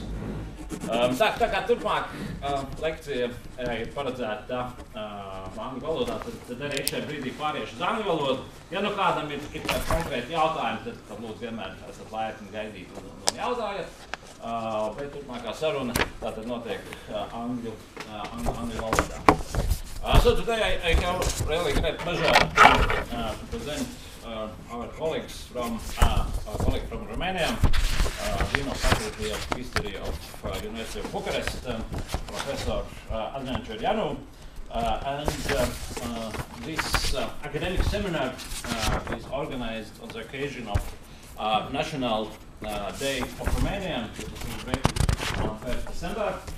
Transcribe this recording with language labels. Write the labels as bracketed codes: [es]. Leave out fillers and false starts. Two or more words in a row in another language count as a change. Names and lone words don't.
[lv] Tā kā turpmāk lekcija ir paredzēta angļu valodā, tad arī šajā brīdī pāriešu uz angļu valodu. Ja nu kādam ir konkrēti jautājumi, tad lūdzu vienmēr esat laipni gaidīt un jautājat. Bet turpmākā saruna tātad notiek angļu valodā. [en] So today I have really great pleasure to present our colleagues from Romania, Dean of Faculty of History of University of Bucharest, Professor Adriāna Čiorojanu, and this academic seminar is organized on the occasion of National Day of Romania, which is celebrated on 1st December.